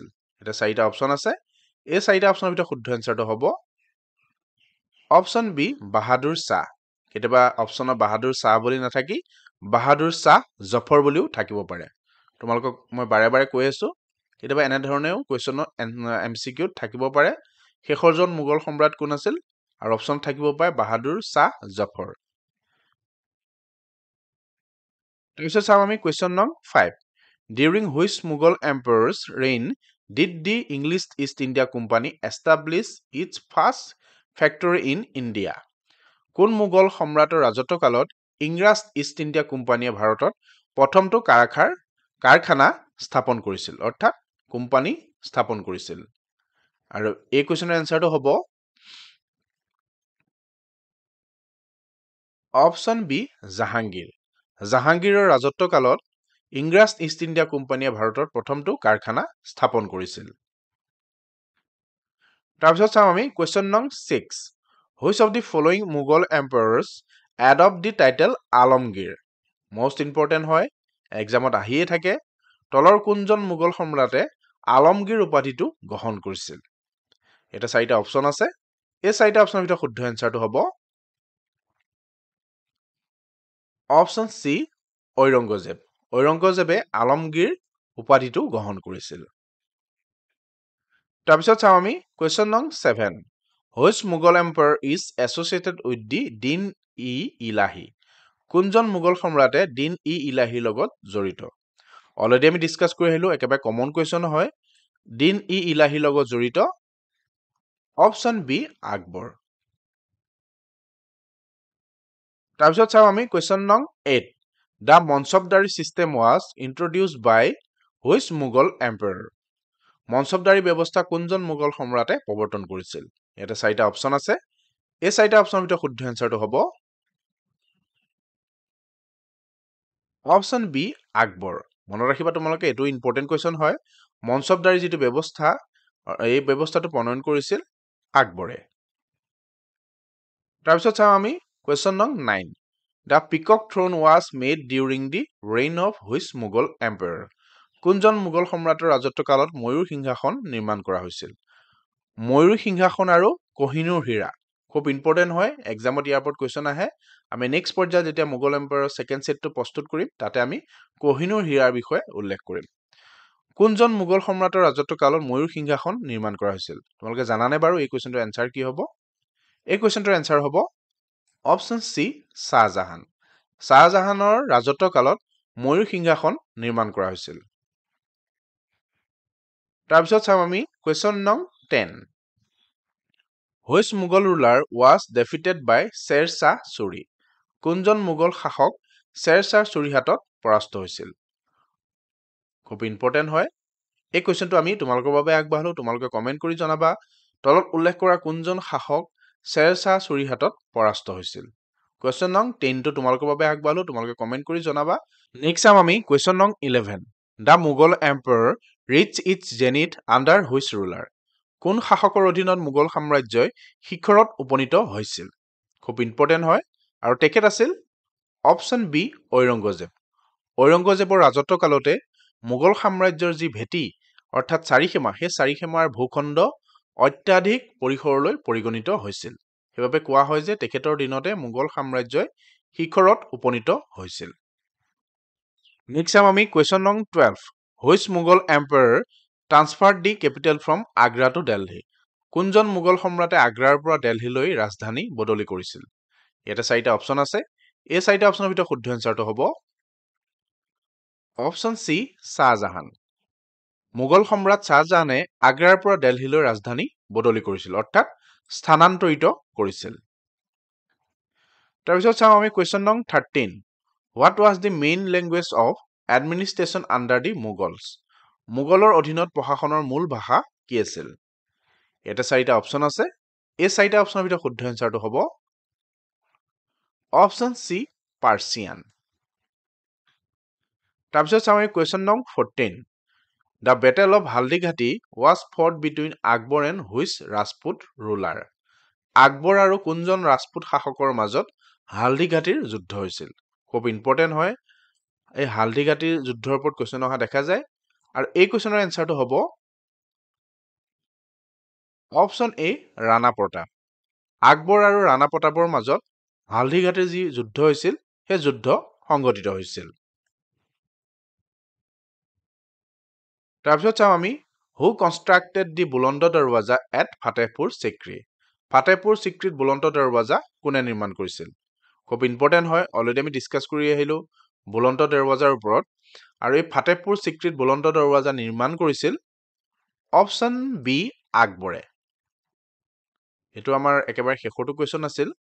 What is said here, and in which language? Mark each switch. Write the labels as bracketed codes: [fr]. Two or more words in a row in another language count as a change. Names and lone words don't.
[as] এটা চাৰিটা অপশ্যন আছে এই চাৰিটা অপশ্যনৰ ভিতৰত শুদ্ধ এনসাৰটো হ'ব [en] option B [as] বাহাদুৰ শাহ কেতিয়াবা অপশ্যনত বাহাদুৰ শাহ বুলি নাথাকি বাহাদুৰ শাহ জফৰ বুলিও থাকিব পাৰে তোমালোকক মই বাৰে বাৰে কৈ আছো কেতিয়াবা এনেধৰণেও কুৱেশ্যনৰ MCQত থাকিব পাৰে শেষৰজন মোগল সম্ৰাট কোন আছিল আৰু অপশ্যন থাকিব পাৰে বাহাদুৰ শাহ জফৰ তাৰপিছত চাওঁ আমি কুৱেশ্যন নং 5 [en] during which Mughal empires reign Did the English East India Company establish its first factory in India? [as] কোন মোগল সম্ৰাটৰ ৰাজত্বকালত ইংৰাজ ইষ্ট ইণ্ডিয়া কোম্পানীয়ে ভাৰতত প্ৰথমটো কাৰখানা স্থাপন কৰিছিল অৰ্থাৎ কোম্পানী স্থাপন কৰিছিল আৰু এই কোৱেশ্চনৰ এনসাৰটো হ'ব [en] option B [as] জাহাংগীৰ জাহাংগীৰৰ ৰাজত্বকালত ইংৰাজ ইষ্ট ইণ্ডিয়া কোম্পানীয়ে ভাৰতত প্ৰথমটো কাৰখানা স্থাপন কৰিছিল তাৰপিছত চাম আমি কোৱেশ্চন নং 6 [en] Which of the following Mughal emperors adopt the title Alamgir? Most important [as] হয় এক্সামত আহিয়ে থাকে তলৰ কোনজন মোগল সম্ৰাটে আলমগীৰ উপাধিটো গ্ৰহণ কৰিছিল এটা চাৰিটা অপচন আছে এই চাৰিটা অপচনৰ ভিতৰত শুদ্ধ এনসাৰটো হ'ব [en] option C [as] ঔৰংগজেবে আলমগীৰ উপাধিটো গ্ৰহণ কৰিছিল তাৰপিছত চাওঁ আমি কোৱেশ্চন নং 7 [en] Which Mughal emperor is associated with the Din-e-Ilahi? [as] কোনজন মোগল সম্ৰাটে Din-e-Ilahi লগত জড়িত অলৰেডি আমি ডিসকাস কৰি আহিলো একেবাৰে কমন কোৱেশ্চন হয় Din-e-Ilahi লগত জড়িত [en] option B [as] আকবৰ তাৰপিছত চাওঁ আমি কোৱেশ্চন নং 8 [en] The Mansabdari system was introduced by which Mughal emperor? [as] মনসবদাৰী ব্যৱস্থা কোনজন মোগল সম্ৰাটে প্ৰৱৰ্তন কৰিছিল এটা চাৰিটা অপচন আছে এই চাৰিটা অপচনৰ ভিতৰত শুদ্ধ এনসাৰটো হ'ব [en] option B [as] আকবৰ মনত ৰাখিবা তোমালোকে এটো [en] important question [as] হয় মনসবদাৰী যেটো ব্যৱস্থা এই ব্যৱস্থাটো প্ৰণয়ন কৰিছিল আকবৰে তাৰপিছত চাওঁ আমি কোৱেশ্চন নং 9 [en] The peacock throne was made during the reign of which Mughal emperor? [as] কোনজন মোগল সম্ৰাটৰ ৰাজত্বকালত ময়ূৰ সিংহাসন নিৰ্মাণ কৰা হৈছিল ময়ূৰ সিংহাসন আৰু কোহিনুৰ হীৰা খুব ইম্পৰ্টেন্ট হয় এক্সামত ইয়াৰ ওপৰত কোৱেশ্চন আহে আমি নেক্সট পৰ্যায়ত যেতিয়া মোগল এম্পায়াৰৰ সেকেন্ড সেটটো প্ৰস্তুত কৰিম তাতে আমি কোহিনুৰ হীৰাৰ বিষয়ে উল্লেখ কৰিম কোনজন মোগল সম্ৰাটৰ ৰাজত্বকালত ময়ূৰ সিংহাসন নিৰ্মাণ কৰা হৈছিল তোমালোকে জানানে বাৰু এই কোৱেশ্চনটোৰ এনসাৰ কি হ'ব এই কোৱেশ্চনটোৰ এনসাৰ হ'ব [en] option C [as] শাহজাহানৰ ৰাজত্বকালত ময়ূৰ সিংহাসন নিৰ্মাণ কৰা হৈছিল তাৰপিছত চাম আমি কোৱেশ্চন নং 10 [en] Which Mughal ruler was defeated by Sher Shah Suri? [as] কোনজন মোগল শাসক Sher Shah Suri হাতত পৰাস্ত হৈছিল খুব ইম্পৰ্টেন্ট হয় এই কোৱেশ্চনটো আমি তোমালোকৰ বাবে আগবাঢ়লো তোমালোকে কমেন্ট কৰি জনাবা তলত উল্লেখ কৰা কোনজন শাসক Sher Shah Suri হাতত পৰাস্ত হৈছিল কোৱেশ্চন নং 10 টো তোমালোকৰ বাবে আগবাঢ়লো তোমালোকে কমেন্ট কৰি জনাবা নেক্সট চাম আমি কোৱেশ্চন নং 11 [en] The Mughal emperor reached its zenith under which ruler? [as] কোন শাসকৰ অধীনত মোগল সাম্ৰাজ্যই শিখৰত উপনীত হৈছিল খুব ইম্পৰ্টেন্ট হয় আৰু তেখেত আছিল [en] option B [as] ঔৰংগজেবৰ ৰাজত্বকালতে মোগল সাম্ৰাজ্যৰ যি ভেটি অৰ্থাৎ চাৰিসীমা সেই চাৰিসীমাৰ ভূখণ্ড অত্যাধিক পৰিসৰলৈ পৰিগণিত হৈছিল সেইবাবে কোৱা হয় যে তেখেতৰ দিনতে মোগল সাম্ৰাজ্যই শিখৰত উপনীত হৈছিল নেক্সট চাম আমি কোৱেশ্চন নং 12 [en] Which Mughal emperor transferred the capital from Agra to Delhi? [as] কোনজন মোগল সম্ৰাটে আগ্ৰাৰ পৰা দিল্লীলৈ ৰাজধানী বদলি কৰিছিল এটা চাৰিটা অপচন আছে এই চাৰিটা অপচনৰ ভিতৰত শুদ্ধ এনসাৰটো হ'ব [en] option C [as] শাহজাহান মোগল সম্ৰাট শাহজাহানে আগ্ৰাৰ পৰা দিল্লীলৈ ৰাজধানী বদলি কৰিছিল অৰ্থাৎ স্থানান্তৰিত কৰিছিল তাৰপিছত চাওঁ আমি কোৱেশ্চন নং 13 [en] What was the main language of administration under the Mughals? [as] মোগলৰ অধীনত প্ৰশাসনৰ মূল ভাষা কি আছিল এটা চাৰিটা অপচন আছে এই চাৰিটা অপচনৰ ভিতৰত শুদ্ধ এনসাৰটো হ'ব [en] option C Persian [as] তাৰপিছত চাওঁ আমি কোৱেশ্চন নং 14 [en] The Battle of Haldighati was fought between Akbar and which Rajput ruler? [as] আকবৰ আৰু কোনজন ৰাজপুত শাসকৰ মাজত হালদিঘাটিৰ যুদ্ধ হৈছিল খুব ইম্পৰ্টেন্ট হয় এই হালদিঘাটিৰ যুদ্ধৰ ওপৰত কোৱেশ্চন অহা দেখা যায় আৰু এই কোৱেশ্চনৰ এনসাৰটো হ'ব [en] option A [as] ৰাণা প্ৰতাপ আকবৰ আৰু ৰাণা প্ৰতাপৰ মাজত হালদিঘাটিৰ যি যুদ্ধ হৈছিল সেই যুদ্ধ সংঘটিত হৈছিল তাৰপিছত চাওঁ আমি [en] Who constructed the বুলন্দ দৰৱাজা at Fatehpur Sikri? [as] ফাতেহপুৰ সিক্ৰীত বুলন্দ দৰৱাজা কোনে নিৰ্মাণ কৰিছিল খুব ইম্পৰ্টেন্ট হয় অলৰেডি আমি ডিসকাস কৰি আহিলো বুলন্দ দৰৱাজাৰ ওপৰত আৰু এই ফাতেহপুৰ সিক্ৰীত বুলন্দ দৰৱাজা নিৰ্মাণ কৰিছিল [en] option B [as] আকবৰে। এইটো আমাৰ একেবাৰে শেষৰটো কুৱেশ্যন আছিল।